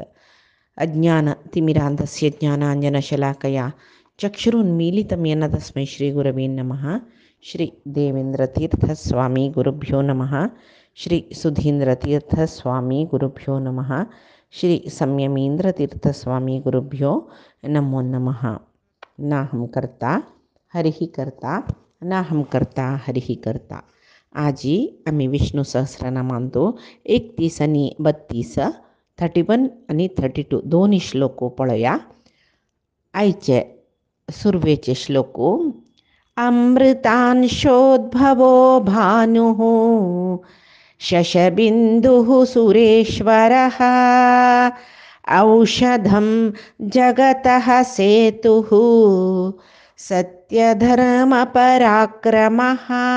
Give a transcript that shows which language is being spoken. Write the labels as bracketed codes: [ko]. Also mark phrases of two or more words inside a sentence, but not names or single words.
[sa] ಅಜ್ಞಾನತಿಮಿರಾಂಧಸ್ಯ ಜ್ಞಾನಾಂಜನಶಲಾಕಯ ಚಕ್ಷುರುನ್ಮೀಲಿತಂ ಯೇನ ತಸ್ಮೈ ಶ್ರೀಗುರವೇ ನಮಃ. ಶ್ರೀ ದೇವೇಂದ್ರತೀರ್ಥಸ್ವಾಮಿ ಗುರುಭ್ಯೋ ನಮಃ. ಶ್ರೀ ಸುಧೀಂದ್ರತೀರ್ಥಸ್ವಾಮಿ ಗುರುಭ್ಯೋ ನಮಃ. ಶ್ರೀ ಸಂಯಮೀಂದ್ರತೀರ್ಥಸ್ವಾಮಿ ಗುರುಭ್ಯೋ ನಮೋ ನಮಃ. ನಾಹಂ ಕರ್ತಾ ಹರಿಹಿ ಕರ್ತಾ ना हम करता हरिही करता. [kok] आजी आम्ही विष्णू सहस्रनामांतो 31 आणि 32 31 आणि 32 दोन्ही श्लोको पळया. आयचे सुर्वेचे श्लोको. [sa] अमृतांशोद्भवो भानुः शशबिन्दुः सुरेश्वरः औषधं जगतः सेतुः सत्यधर्मपराक्रमः.